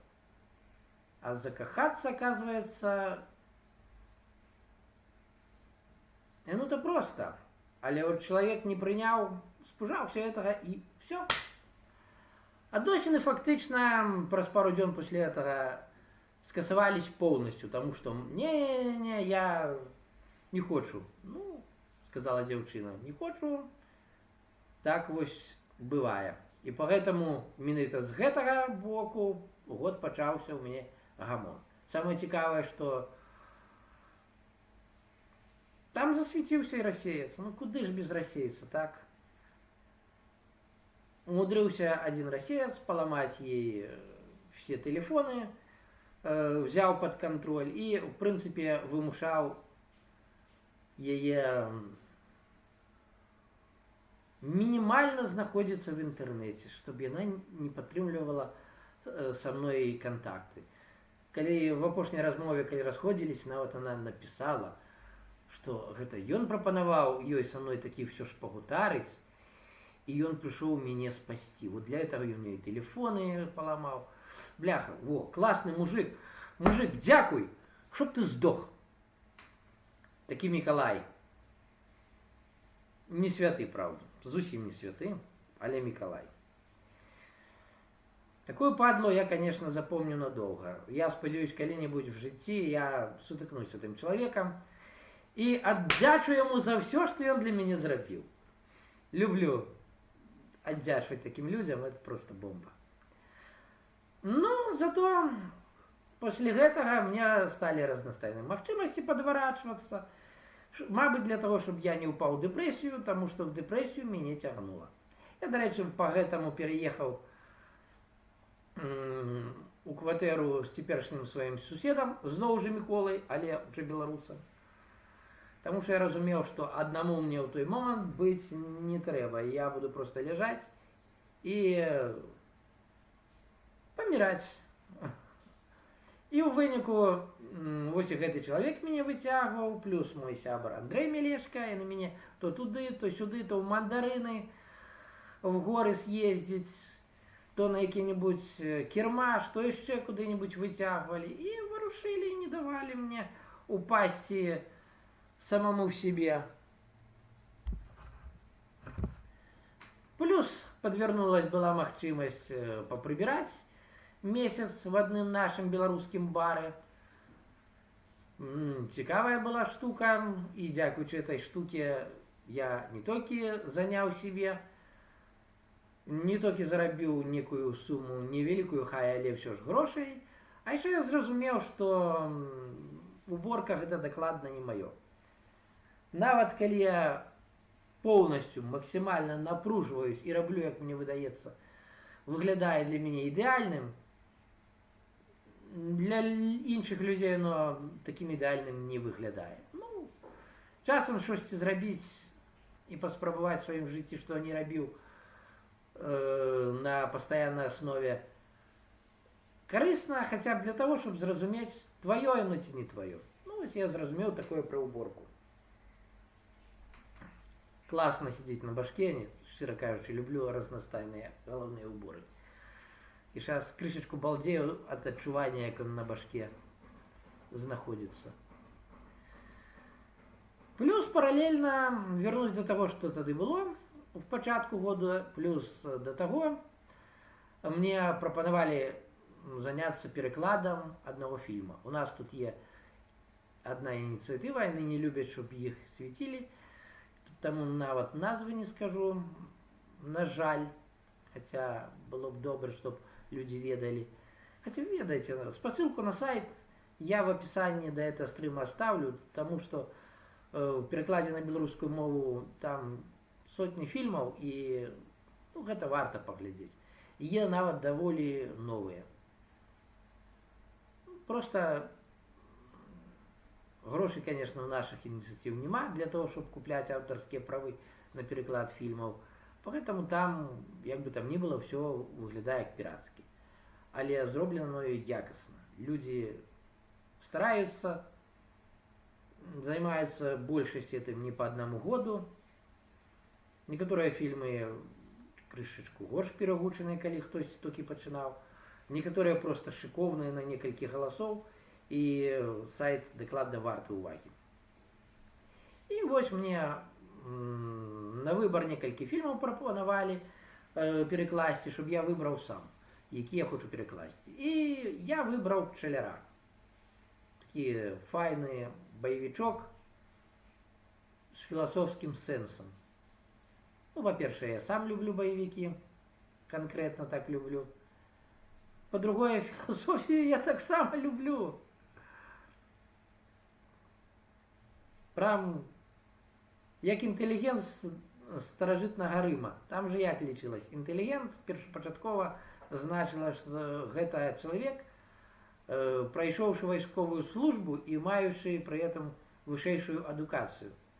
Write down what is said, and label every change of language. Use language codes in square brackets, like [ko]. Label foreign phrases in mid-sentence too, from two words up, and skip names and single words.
[ru] А закахаться, оказывается, ну-то просто. Але вот человек не принял, спужался этого, и все. Адносіны фактично [be] праз пару дзён [ru] после этого скасавались полностью, потому что не, я не хочу. [be] Ну, сказала дзяўчына, не хочу. Так вось бывае. [ru] И поэтому [be] менавіта з гэтага боку год пачаўся у мяне гамон. Самое цікавае, [ru] что там засветился и рассеяц. Ну куды ж без рассеяца, так? Умудрился один рассеяц поломать ей все телефоны, взял под контроль и, в принципе, вымушал ее минимально знаходиться в интернете, чтобы она не падтрымлівала со мной контакты. [be] Калі в апошняй размове, калі расходзілись, нават [ru] она написала, что [be] гэта ён прапанаваў ёй со мной такі все ж пагутарыць, [ru] и он пришел меня спасти. Вот для этого он мне и телефоны поломал. Бляха, во, классный мужик. Мужик, дякуй, чтоб ты сдох. Таки Миколай. [be] Не святы, правда, зусім не святы, але Миколай. [ru] Такую падлу я, конечно, запомню надолго. [uk] Я сподіваюсь, [ru] коли-нибудь в житті я сутыкнусь с этим человеком и отдячу ему за все, что он для меня зробил. Люблю отдячивать таким людям, это просто бомба. Ну, зато после этого у меня стали разностайные махчимости подворачиваться. Мабуть, для того, чтобы я не упал в депрессию, потому что в депрессию меня тягнуло. [uk] Я, до речі, [ru] поэтому переехал [be] у кватэру з цяперашнім сваім суседам, зноў жа Міколай, але уже беларусам. Таму што я разумеў, што аднаму мне ў той момант быць не трэба. Я буду просто ляжаць і паміраць. І ў выніку вось і гэты чалавек мяне выцягваў, плюс мой сябар Андрэй Мелешка, і на мяне то туды, то сюды, то ў мандарыны, в горы съездзіць, то на які-нибудь кірмаш, то яшчэ куды-нибудь выцягвалі і варушылі, не давалі мне упасці самому в себе. Плюс подвернулась была магчымасць попрыбіраць месяц в адным нашым беларускім бары. Цікавая была штука, і дзякуючы этой штуке я не толькі заняў себе, не толькі зарабіў некую суму невеликую, хай, але ўсё ж грошай, а яшчэ я зразумеў, што уборка гэта дакладна не маё. Нават калі я полностью, максимально напруживаюсь и роблю, як мне выдаецца, выглядае для мяне ідэальным, для іншых людзей оно таким ідэальным не выглядае. Ну, часам штосьці зрабіць і паспрабаваць в сваім жыцці, што не рабіў [ru] на постоянной основе, [be] корыстно [ru] хотя бы для того, чтобы [be] зразумець, твое оно ці не твое. Ну, ось я зразумеў такое про уборку. [ru] Классно сидеть на башке, [uk] широ кажучи, [ru] люблю разностайные головные уборы. И сейчас крышечку балдею от адчування, як он на башке знаходится. Плюс параллельно вернусь до того, что тады было в пачатку года, плюс до того мне прапанавалі заняться перекладом одного фильма. У нас тут є одна инициатива, они не любят, чтобы их светили, тому нават назвы не скажу, на жаль, хотя было бы добре, чтобы люди ведали. Хотя ведайте, спасылку на сайт я в описании до этого стрима оставлю, потому что в перекладе на белорусскую мову там сотни фильмов, и ну, [be] гэта варта паглядзець. Є нават даволі новые. [ru] Просто грошей, конечно, у наших инициатив нема для того, чтобы куплять авторские правы на переклад фильмов. Поэтому там, як бы там ни было, все выглядае як пиратски. [uk] Але зроблено якісно. [ru] Люди стараются, занимаются большасць этим не по одному году. Некоторые фильмы крышечку горш перагучаныя, [be] калі хтось толькі пачынаў. [ru] Некоторые просто шиковные [be] на некалькі галасоў, [ru] и [be] сайт дакладна варты увагі. И вось мне на выбор некалькі фільмаў прапанавалі перекласці, чтобы я выбраў сам, які я хочу перекласці. И я выбраў «Пчеляра». Такі файны боевичок [ru] с философским сенсом. Ну, во-первых, я сам люблю боевики, конкретно так люблю. По-другое, философию я так само люблю. Прям, [be] як інтэлігент з старажытнага Рыма. Там же як лічылась? Інтэлігент першапачаткова значыла, што гэта чалавек, прайшоўшы вайсковую службу і маючы пры этом вышэйшую адукацыю.